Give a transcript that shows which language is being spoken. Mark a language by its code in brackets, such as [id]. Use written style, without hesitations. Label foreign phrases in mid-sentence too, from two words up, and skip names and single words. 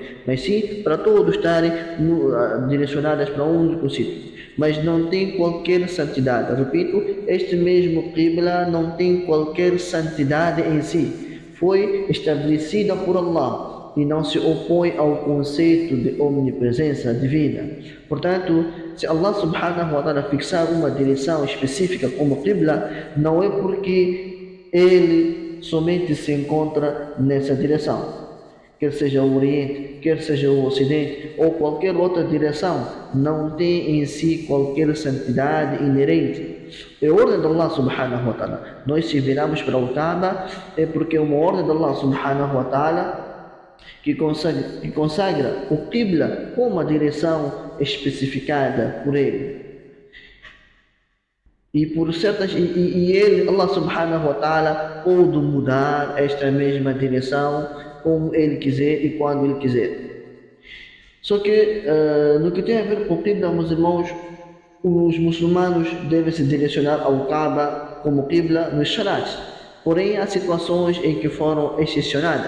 [pt] Mas sim, para todos estarem direcionadas para um único sítio. Mas não tem qualquer santidade. Repito, este mesmo Qibla não tem qualquer santidade em si. Foi estabelecida por Allah e não se opõe ao conceito de omnipresença divina. Portanto, se Allah [ar] سبحانه وتعالى [pt] fixar uma direção específica como Qibla, não é porque Ele somente se encontra nessa direção. Quer seja o Oriente, quer seja o Ocidente ou qualquer outra direção, não tem em si qualquer santidade inerente. É ordem de Allah [ar] سبحانه وتعالى. [pt] Nós se viramos para o Kaaba é porque é uma ordem de Allah [ar] سبحانه وتعالى [pt] que consagra o Qibla com uma direção especificada por Ele. E por certas ele, [ar] الله سبحانه وتعالى, [pt] pode mudar esta mesma direção como Ele quiser e quando Ele quiser. Só que no que tem a ver com o Qibla, meus irmãos, os muçulmanos devem se direcionar ao Kaaba como Qibla nos Salats. Porém, há situações em que foram excepcionadas.